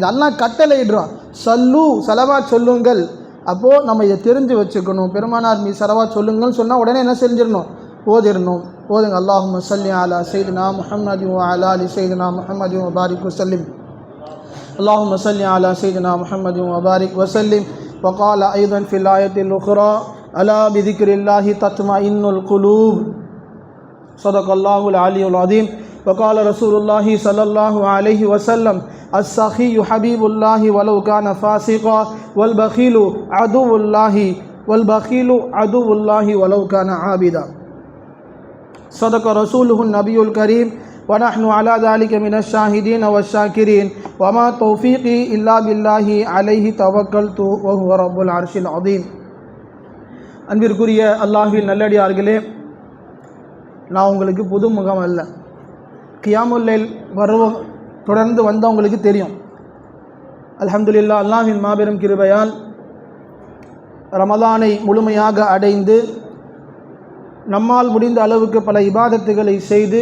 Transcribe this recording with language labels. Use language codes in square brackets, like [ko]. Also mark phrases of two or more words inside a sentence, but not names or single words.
[ta] இது அல்லாஹ் கட்டளையிடுறான் ஸலவாத் சொல்லுங்கள் அப்போது நம்ம இதை தெரிஞ்சு வச்சுக்கணும் பெருமானார் மீது ஸலவாத் சொல்லுங்கள்னு சொன்னால் உடனே என்ன செஞ்சிடணும் ஓதுங்க [ar] اللهم صل على سيدنا محمد وعلى آل سيدنا محمد وبارك وسلم اللهم صل على سيدنا محمد وبارك وسلم وقال أيضا في الآية الأخرى ألا بذكر الله تطمئن القلوب صدق الله العلي العظيم وقال رسول الله صلى الله عليه وسلم السخي حبيب الله ولو كان فاسقا والبخيل عدو الله ولو كان عابدا صدق رسوله النبي الكريم ونحن على ذلك من الشاهدين والشاكرين وما توفيقي إلا بالله عليه توكلت وهو رب العرش العظيم [ta] அன்பிற்குரிய அல்லாஹ்வின் நல்லடியார்களே நான் உங்களுக்கு புது முகம் அல்ல [ar] قيام الليل [ta] தொடர்ந்து வந்தவங்களுக்கு தெரியும் அல்ஹம்துலில்லாஹ் அல்லாஹ்வின் மாபெரும் கிருபையால் ரமலானை முழுமையாக அடைந்து நம்மால் முடிந்த அளவுக்கு பல இபாதத்துகளை செய்து